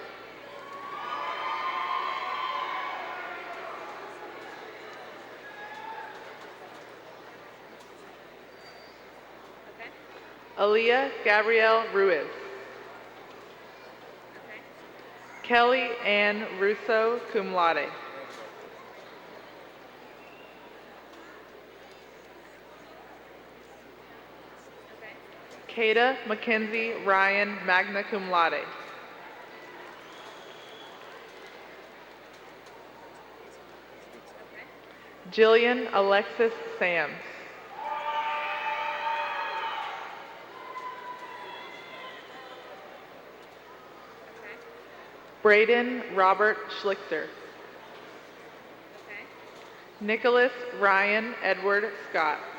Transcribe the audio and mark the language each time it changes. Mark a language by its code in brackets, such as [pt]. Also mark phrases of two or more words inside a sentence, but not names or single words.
[en] Aaliyah Gabrielle Ruiz. Kelly Ann Russo, [la] cum laude. [en] Kata Mackenzie Ryan, [la] magna cum laude. [en] Jillian Alexis Sams. Braden Robert Schlichter. Nicholas Ryan Edward Scott.